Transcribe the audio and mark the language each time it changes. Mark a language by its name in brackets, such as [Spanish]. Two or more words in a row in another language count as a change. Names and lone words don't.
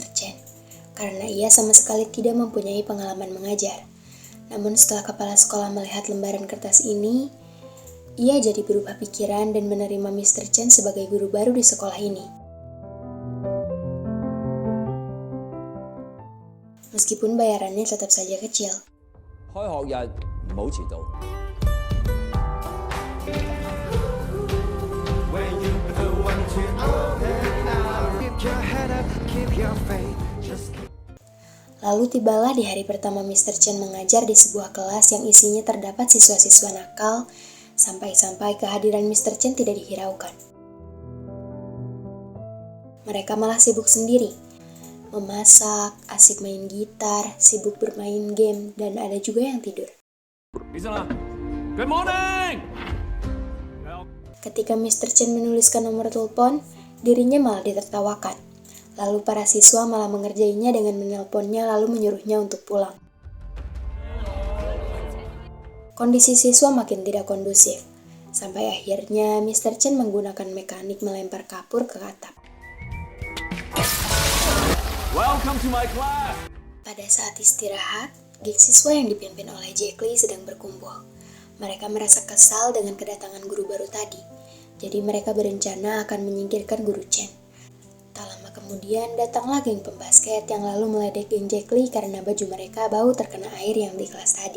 [Indonesian] Chen karena ia sama sekali tidak mempunyai pengalaman mengajar. Namun setelah kepala sekolah melihat lembaran kertas ini, ia jadi berubah pikiran dan menerima Mr. Chen sebagai guru baru di sekolah ini. Meskipun bayarannya tetap saja kecil. [Cantonese] 開學日唔好遲到。 [Indonesian] Lalu tibalah di hari pertama Mr. Chen mengajar di sebuah kelas yang isinya terdapat siswa-siswa nakal, sampai-sampai kehadiran Mr. Chen tidak dihiraukan. Mereka malah sibuk sendiri, memasak, asik main gitar, sibuk bermain game, dan ada juga yang tidur. [English] Good morning! [Indonesian] Ketika Mr. Chen menuliskan nomor telepon, dirinya malah ditertawakan. Lalu para siswa malah mengerjainya dengan menelponnya lalu menyuruhnya untuk pulang. Kondisi siswa makin tidak kondusif, sampai akhirnya Mr. Chen menggunakan mekanik melempar kapur ke atap. [English] Welcome to my class! [Indonesian] Pada saat istirahat, geng siswa yang dipimpin oleh Jack Lee sedang berkumpul. Mereka merasa kesal dengan kedatangan guru baru tadi, jadi mereka berencana akan menyingkirkan guru Chen. Tak lama kemudian datanglah geng pembasket yang lalu meledek geng Jack Lee karena baju mereka bau terkena air yang di kelas tadi.